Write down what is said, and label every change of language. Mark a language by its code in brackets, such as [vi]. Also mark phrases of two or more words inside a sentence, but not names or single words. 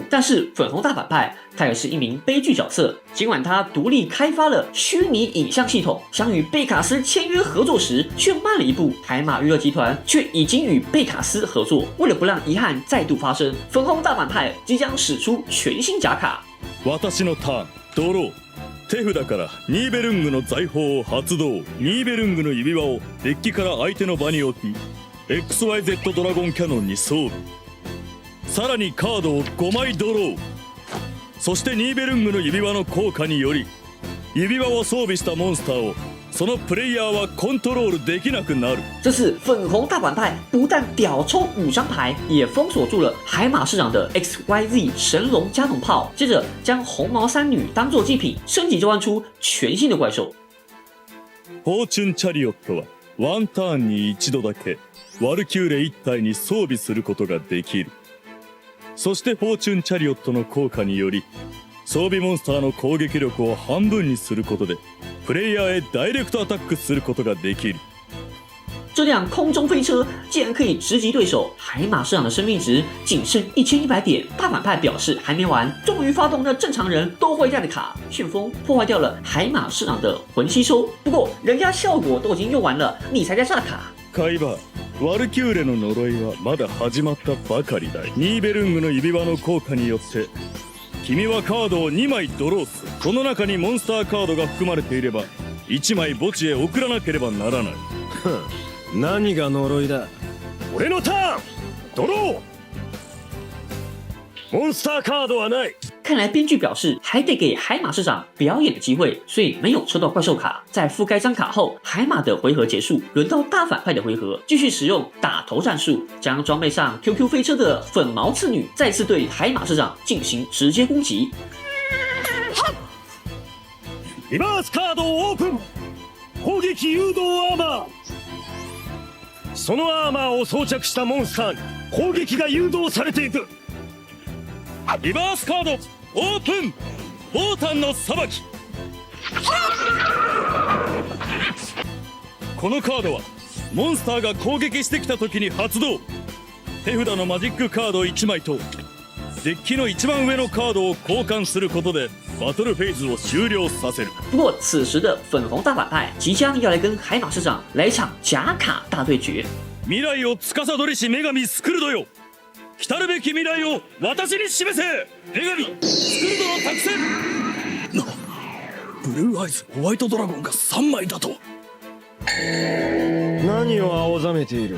[zh] 但是粉红大反派他也是一名悲剧角色，尽管他独立开发了虚拟影像系统，想与贝卡斯签约合作时却慢了一步。海马娱乐集团却已经与贝卡斯合作，为了不让遗憾再度发生，粉红大反派即将使出全新假卡。 [ja] 私のターンドロー。手札からニーベルングの財宝を発動。ニーベルングの指輪をデッキから相手の場に置き XYZ ドラゴンキャノンに装備。さらにカードを5枚ドロー。そしてニーベルングの指輪の効果により指輪を装備したモンスターをそのプレイヤーはコントロールできなくなる。 [zh] 这次粉红大反派不但屌抽5张牌，也封锁住了海马市长的 XYZ 神龙加农炮。接着将红毛三女当作祭品，升级召唤出全新的怪兽。 [ja] フォーチュンチャリオットはワンターンに1度だけワルキューレ1体に装備することができる。そしてフォーチュンチャリオットの効果により装備モンスターの攻撃力を半分にすることでプレイヤーへダイレクトアタックすることができる。 [zh] 这辆空中飞车竟然可以直击对手，海马市长的生命值仅剩1100点。大反派表示还没完，终于发动了正常人都会带的卡旋风，破坏掉了海马市长的魂吸收。不过人家效果都已经用完了，你才在炸卡。 [ja] カイバー、ワルキューレの呪いはまだ始まったばかりだ。ニーベルングの指輪の効果によって君はカードを2枚ドローする。この中にモンスターカードが含まれていれば1枚墓地へ送らなければならない。何が呪いだ。俺のターンドロー。モンスターカードはない。 [zh] 看来编剧表示还得给海马市长表演的机会，所以没有抽到怪兽卡。在覆盖张卡后，海马的回合结束，轮到大反派的回合，继续使用打头战术，将装备上 QQ 飞车的粉毛次女再次对海马市长进行直接攻击。 [ja] リバースカードをオープン。攻撃誘導アーマー。そのアーマーを装着したモンスターに攻撃が誘導されていく。リバースカードオープン。ボータンの裁き。このカードはモンスターが攻撃してきた時に発動。手札のマジックカード1枚とデッキの一番上のカードを交換することでバトルフェーズを終了させる。 [zh] 不过此时的粉红大反派即将要来跟海马市長来一場假卡大对決。 [ja] 未来を司りし女神スクルドよ。来たるべき未来を私に示せ。女神スクルドの作戦。ブルーアイズホワイトドラゴンが3枚だと。何を青ざめている。